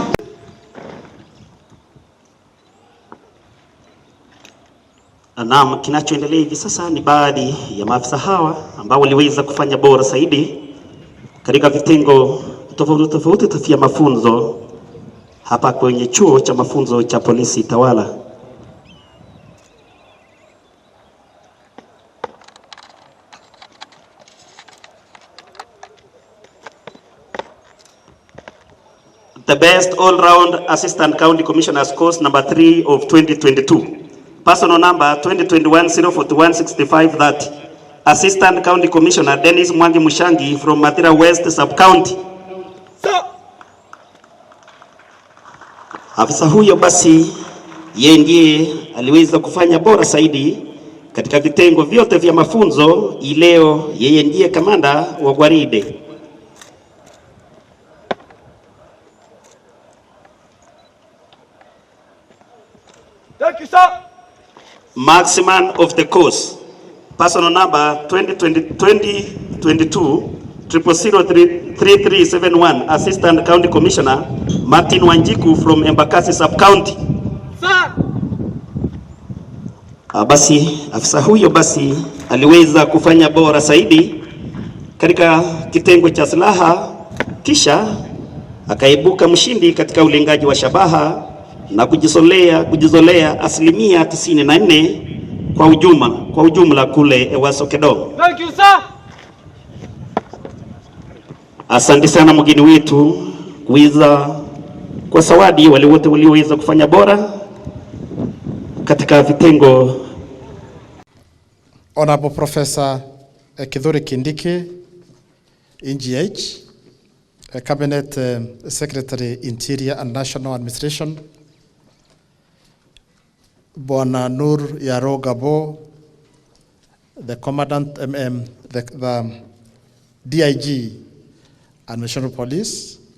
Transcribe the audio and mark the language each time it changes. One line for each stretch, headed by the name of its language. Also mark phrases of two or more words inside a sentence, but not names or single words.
Swahili: Naam, kinachoendelea hivi sasa ni baadhi ya maafisa hawa ambao waliweza kufanya bora zaidi katika vitengo tofauti vya mafunzo hapa kwenye chuo cha mafunzo cha polisi tawala.
English: The best all-round assistant county commissioner's course number 3 of 2022. Personal number 2021-041-6530. Assistant County Commissioner Dennis Mwangi Mushangi from Mathira West Sub-County.
Swahili: Afisa huyo basi yeye ndiye aliweza kufanya bora zaidi katika vitengo vyote vya mafunzo. Leo yeye ndiye kamanda wa gwaride.
English: Thank you, sir. Marksman of the course, personal number 2022-003371, Assistant County Commissioner Martin Wanjiku from Embakasi Sub-County. Sir.
Swahili: Basi afisa huyo basi aliweza kufanya bora zaidi katika kitengo cha silaha, kisha akaibuka mshindi katika ulengaji wa shabaha na kujizolea asilimia 94 kwa ujumla kule Ewaso Kedong.
English: Thank you, sir.
Swahili: Asante sana mgeni wetu kuweza kwa zawadi wale wote walioweza kufanya bora katika vitengo.
English: Honorable Professor KITHURE Kindiki, NGH, Cabinet Secretary Interior and National Administration,
Swahili: Bwana Nur Yaro Gabo,
English: the Commandant, the DIG and National Police,